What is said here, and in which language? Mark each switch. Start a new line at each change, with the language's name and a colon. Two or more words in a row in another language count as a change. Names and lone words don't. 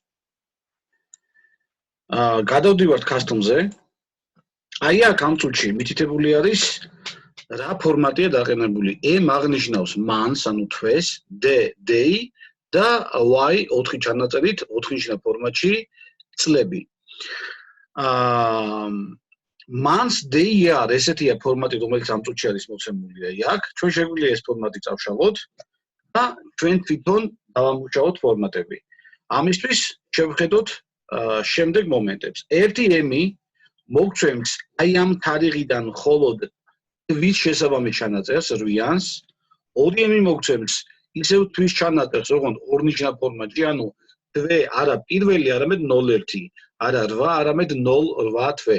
Georgian: გადავდივართ Custom-ზე. აი აქ ამ წუთში მითითებული არის რა ფორმატია დაყენებული. M აღნიშნავს months, ანუ თვეს, D day და Y 4 ჩანაწერით 4-ნიშნა ფორმატში წლები.
English: Months day year
Georgian: ესეთია ფორმატი, რომელიც ამ წუთში არის მოცემული აი აქ. ჩვენ შეგვიძლია ეს ფორმატი წავშალოთ და ჩვენ თვითონ დავამუშავოთ ფორმატები. ამისთვის შევხედოთ შემდეგ მომენტებს. ერთი M-ი მოგცემს აი ამ თარიღიდან მხოლოდ თვის შესაბამის ჩანაწერს 8-იანს, 2M-ი მოგცემს ისევ თვის ჩანაწერს, როგორც ორნიშნა ფორმატში, ანუ თვე არა პირველი, არამედ 0-1, არა 8, არამედ 0-8 თვე.